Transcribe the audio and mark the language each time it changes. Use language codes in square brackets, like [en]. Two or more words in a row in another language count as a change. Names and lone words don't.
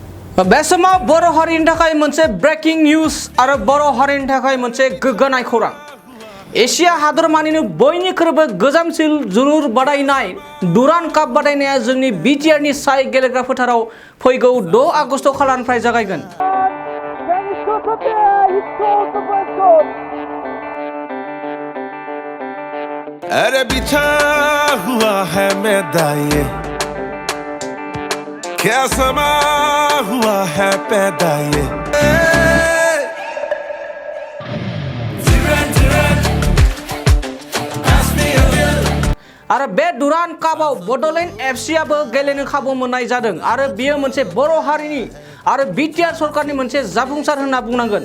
[brx] बे समाव बर' हारिनि थाखाय मोनसे ब्रेकिं निउज आरो बर' हारिनि थाखाय मोनसे गोग्गानाय खौरां। एशिया हादरमानिनो बयनिख्रुइबो गोजामसिन जोलुर बादायनाय डुरान्ड काप बादायनाया जोंनि बिटिआरनि साइ गेलेग्रा फोथाराव फैगौ 6 आगस्ट खालारनिफ्राय जागायगोन। [hi] अरे बिछा हुआ है मैदान ये, क्या समा हुआ है पैदा ये। [brx] आरो बे डुरान्ड कापआव बड'लेण्ड एफसीआबो गेलेनो खाबु मोननाय जादों आरो बेयो मोनसे बर' हारिनि आरो बिटिआर सरकारनि मोनसे जाफुंसार होनना बुंनांगोन।